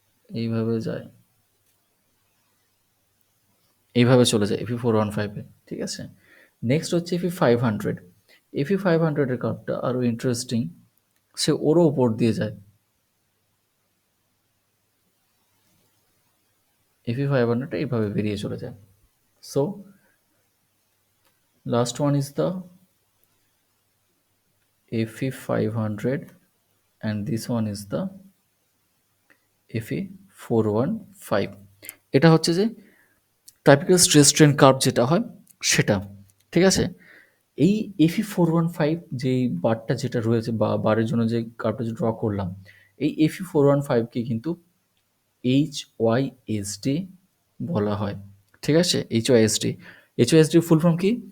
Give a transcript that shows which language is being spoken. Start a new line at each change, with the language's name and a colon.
Bangla: এইভাবে যায়, এইভাবে চলে যায় FE415-এ, ঠিক আছে? নেক্সট হচ্ছে FE500। FE500-এর কার্ভটা আরও ইন্টারেস্টিং, সে ওরও উপর দিয়ে যায়। FE500টা এইভাবে বেরিয়ে চলে যায়।
English: So last one is the FE500 and this one is the FE415।
Bangla: এটা হচ্ছে যে টাইপিক্যাল স্ট্রেস স্ট্রেন কার্ভ যেটা হয় সেটা, ঠিক আছে? এই FE415 যেই বারটা যেটা রয়েছে বা বারের জন্য যে কার্ভটা যে ড্র করলাম, এই FE415কে কিন্তু HYSD বলা হয়, ঠিক আছে? HYSD। HYSD ফুল ফর্ম কি?